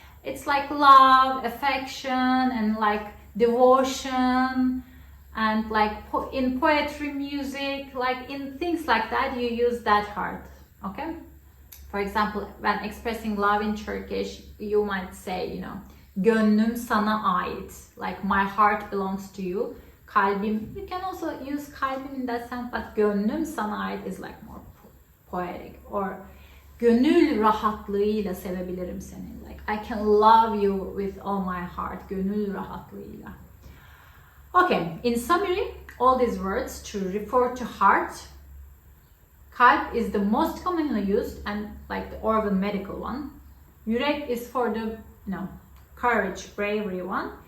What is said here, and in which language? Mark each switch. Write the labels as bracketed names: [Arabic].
[English] It's like love, affection, and like devotion, and like in poetry, music, like in things like that, you use that heart, okay? For example, when expressing love in Turkish, you might say, [Turkish] gönlüm sana ait, [English] like my heart belongs to you. Kalbim, you can also use kalbim in that sense, but [Turkish] gönlüm sana ait [English] is like more poetic. [Turkish] Or gönül rahatlığıyla sevebilirim seni. [English] Like I can love you with all my heart. [Turkish] Gönül rahatlığıyla. [English] Okay, in summary, all these words to refer to heart. Kalp is the most commonly used and like the organ medical one. Yürek is for the courage, bravery one.